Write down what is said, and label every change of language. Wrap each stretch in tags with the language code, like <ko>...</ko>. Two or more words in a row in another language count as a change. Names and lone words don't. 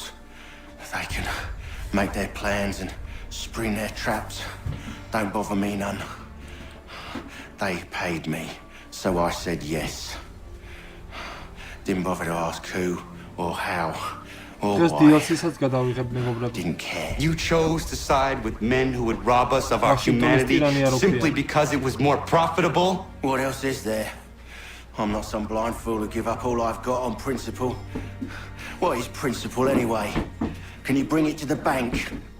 <en>They can make their plans and spring their traps. Don't bother me none. They paid me, so I said yes. Didn't bother to ask who or how. Or Just why?</en> <ka>DLC-საც გადავიღებ მეგობრებო.</ka> <en>Didn't care. You chose to side with men who would rob us of our humanity simply because it was more profitable? What else is there? I'm not some blind fool who give up all I've got on principle. What is principle anyway? Can you bring it to the bank?</en>